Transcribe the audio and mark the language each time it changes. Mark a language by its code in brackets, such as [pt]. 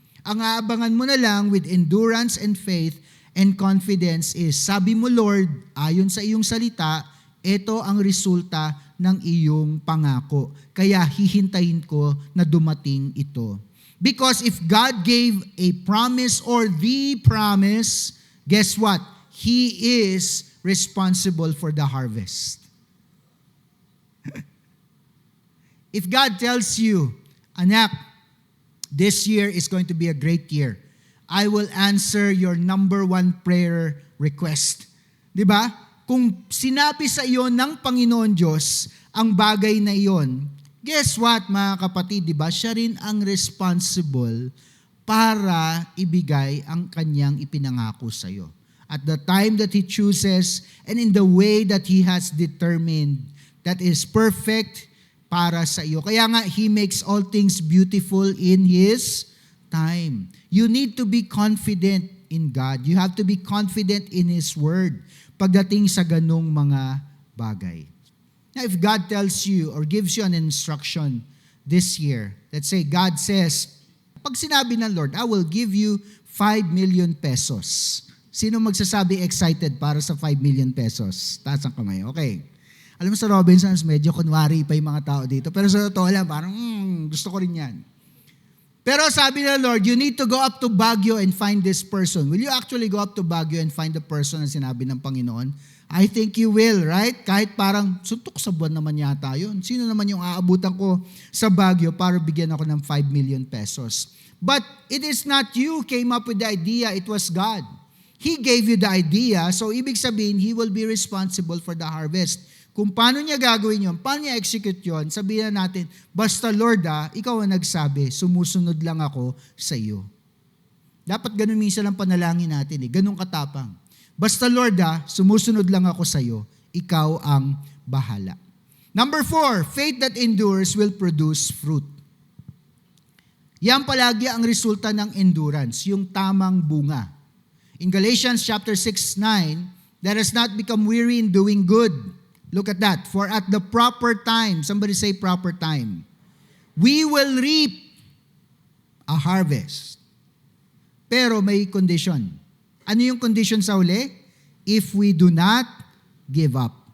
[tl] Ang aabangan mo na lang [en] with endurance and faith and confidence is, [tl] sabi mo Lord, ayon sa iyong salita, ito ang resulta ng iyong pangako. Kaya hihintayin ko na dumating ito. [en] Because if God gave a promise or the promise, guess what? He is responsible for the harvest. If God tells you, anak, this year is going to be a great year, I will answer your number one prayer request. [tl] Di ba? Kung sinabi sa iyo ng Panginoon Diyos ang bagay na iyon, [en] guess what [tl] mga kapatid, di ba? Siya rin ang responsible para ibigay ang kanyang ipinangako sa iyo. [en] At the time that He chooses and in the way that He has determined that is perfect [tl] para sa iyo. Kaya nga, [en] He makes all things beautiful in His time. You need to be confident in God. You have to be confident in His Word [tl] pagdating sa ganong mga bagay. [en] Now, if God tells you or gives you an instruction this year, let's say God says, [tl] pag sinabi ng Lord, [en] I will give you 5 million pesos. [tl] Sino magsasabi excited para sa 5 million pesos? Taas ang kamay. Okay. Alam mo sa Robinsons, medyo kunwari pa yung mga tao dito. Pero sa totoo lang, parang gusto ko rin yan. Pero sabi ng Lord, [en] you need to go up to Baguio and find this person. Will you actually go up to Baguio and find the person [tl] na sinabi ng Panginoon? [en] I think you will, right? [tl] Kahit parang suntok sa buwan naman yata yun. Sino naman yung aabutan ko sa Baguio para bigyan ako ng 5 million pesos? [en] But it is not you who came up with the idea, it was God. He gave you the idea, [tl] so ibig sabihin, [en] He will be responsible for the harvest. [tl] Kung paano niya gagawin yun, paano niya execute yun, sabihin natin, basta Lord ikaw ang nagsabi, sumusunod lang ako sa iyo. Dapat ganun minsan ang panalangin natin ganun katapang. Basta Lord sumusunod lang ako sa iyo, ikaw ang bahala. [en] Number 4, faith that endures will produce fruit. [tl] Yan palagi ang resulta ng endurance, yung tamang bunga. [en] In Galatians chapter 6:9, let us not become weary in doing good. Look at that. For at the proper time, somebody say proper time, we will reap a harvest. [tl] Pero may condition. Ano yung condition sa uli? [en] If we do not give up.